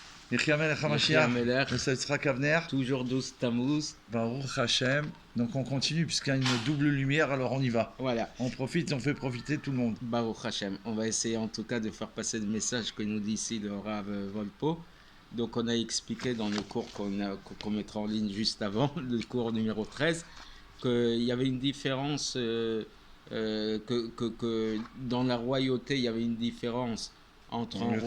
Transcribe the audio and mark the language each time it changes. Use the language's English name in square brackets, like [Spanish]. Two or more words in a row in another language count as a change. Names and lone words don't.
[Hebrew] יחי המלך Yechi HaMashiach, Hamelech. Messiah Yitzhak Avner, [French] Toujours 12 Tammuz. [Hebrew] ברוך השם. [French] Donc on continue puisqu'il y a une double lumière, alors on y va. Voilà. On profite, on fait profiter tout le monde. [Hebrew] ברוך השם. [French] On va essayer en tout cas de faire passer le message que nous dit ici le Rav Volpo. Donc on a expliqué dans le cours qu'on mettra en ligne juste avant, le cours numéro 13, qu'il y avait une différence, que dans la royauté, il y avait une différence entre un